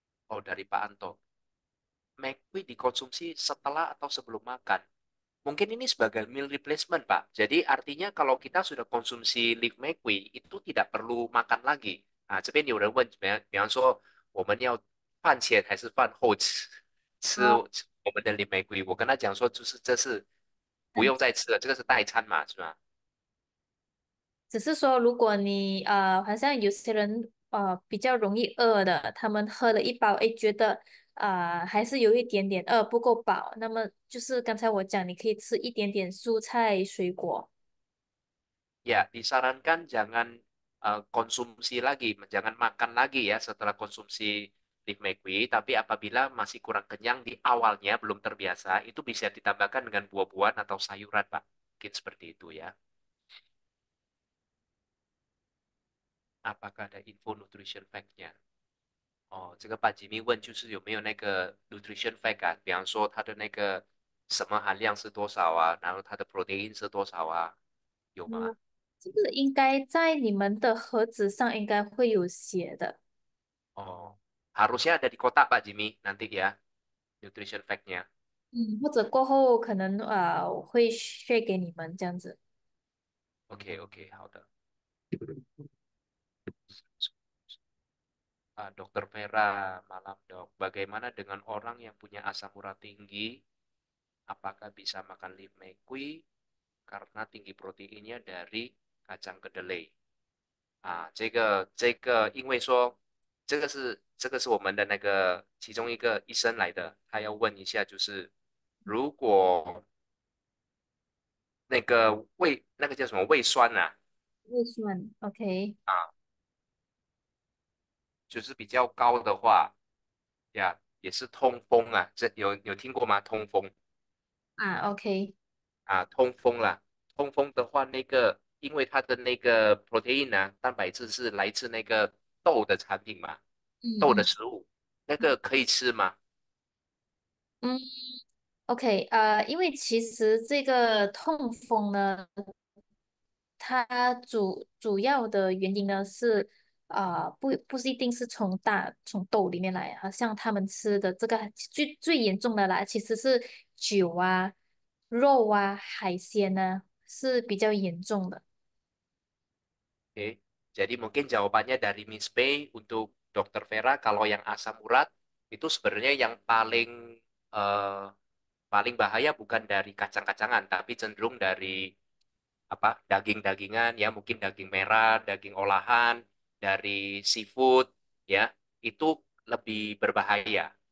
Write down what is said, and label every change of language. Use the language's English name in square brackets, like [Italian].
[Indonesian] Oh, dari Pak Anto. McQueen dikonsumsi setelah atau sebelum makan? Mungkin ini sebagai meal replacement, Pak. Jadi artinya kalau kita sudah konsumsi leaf McQueen, itu tidak perlu makan lagi. [Chinese] 啊，这边有人问，比方说我们要饭前还是饭后吃哦，我们的 leaf McQueen？我跟他讲说，就是这是不嗯，用再吃了，这个是代餐嘛，是吧？只是说如果你好像有些人比较容易饿的，他们喝了一包，诶，觉得还是有一点点饿，不够饱，那么就是刚才我讲，你可以吃一点点蔬菜水果。 [Indonesian] Ya, disarankan jangan konsumsi lagi, jangan makan lagi ya setelah konsumsi leaf McQueen. Tapi apabila masih kurang kenyang di awalnya, belum terbiasa, itu bisa ditambahkan dengan buah-buahan atau sayuran, Pak. Mungkin seperti itu ya. Apakah ada info nutrition fact-nya? [Chinese] 哦，这个把吉米问就是有没有那个 nutrition fact 啊，比方说它的那个什么含量是多少啊，然后它的 protein 是多少啊，有吗？嗯，这个应该在你们的盒子上应该会有写的。 [Indonesian] 哦，harusnya ada di kotak Pak Jimmy nanti ya nutrition fact-nya. [Chinese] 嗯，或者过后可能我会 share 给你们这样子。 [Indonesian] Oke, oke, [Chinese] 好的。 [Indonesian] Dokter Vera, malam dok. Bagaimana dengan orang yang punya asam urat tinggi? Apakah bisa makan leaf McQueen karena tinggi proteinnya dari kacang kedelai? [Chinese] 这个是我们的那个其中一个医生来的，他要问一下，就是如果那个那个叫什么胃酸啊，胃酸，OK。啊，就是比较高的话，呀，也是痛风啊，这有听过吗？痛风 OK。痛风啦，痛风的话，那个因为它的那个 protein 啊，蛋白质是来自那个豆的产品嘛，豆的嗯嗯食物，那个可以吃吗？嗯，OK，因为其实这个痛风呢，它主要的原因呢是不是一定是从豆里面来，好像他们吃的这个最严重的啦，其实是酒啊、肉啊、海鲜呢是比较严重的。 [Indonesian] Oke, jadi mungkin jawabannya dari Miss Pei untuk Dokter Vera kalau yang asam urat itu sebenarnya yang eh, paling bahaya bukan dari kacang-kacangan tapi cenderung dari apa daging-dagingan ya mungkin daging merah, daging olahan, dari seafood ya itu lebih berbahaya.